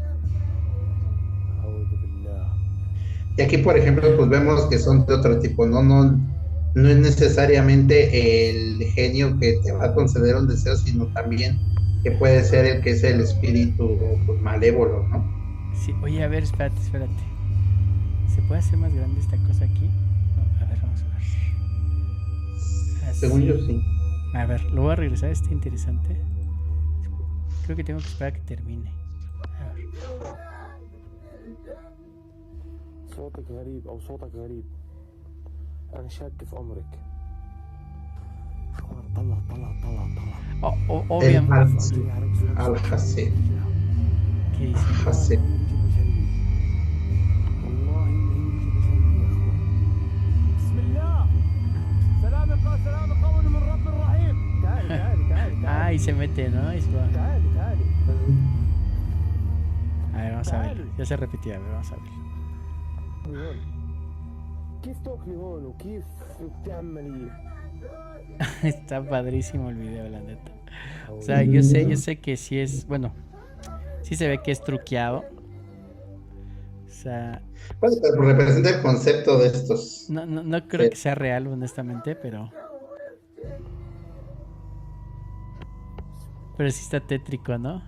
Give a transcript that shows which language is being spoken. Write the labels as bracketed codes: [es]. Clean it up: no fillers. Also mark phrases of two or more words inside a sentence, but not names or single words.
[es] Y aquí, por ejemplo, pues vemos que son de otro tipo, no es necesariamente el genio que te va a conceder un deseo, sino también que puede ser el que es el espíritu pues, malévolo, ¿no? Sí, oye, a ver, espérate. ¿Se puede hacer más grande esta cosa aquí? No, a ver, vamos a ver. Así. Según yo, sí. A ver, lo voy a regresar, está interesante. Creo que tengo que esperar a que termine. A ver. [ar] صوتك غريب أو صوتك غريب أنا شاك في أمرك طلع [es] Obviamente. Al-Hasib. ¿Qué dice? Hasib. [ar] بسم الله سلام قول من رب رحيم [es] Ah, y se mete, ¿no? Ahí se va. [ar] تعالي [es] A ver, vamos a ver. Ya se repetía, a ver, vamos a ver. [ar] كيف تاكلي هون وكيف بتعملي [es] Está padrísimo el video, la neta. O sea, yo sé que sí es, bueno, sí se ve que es truqueado. O sea, Pues representa el concepto de estos. no creo que sea real, honestamente, pero Pero sí está tétrico, ¿no?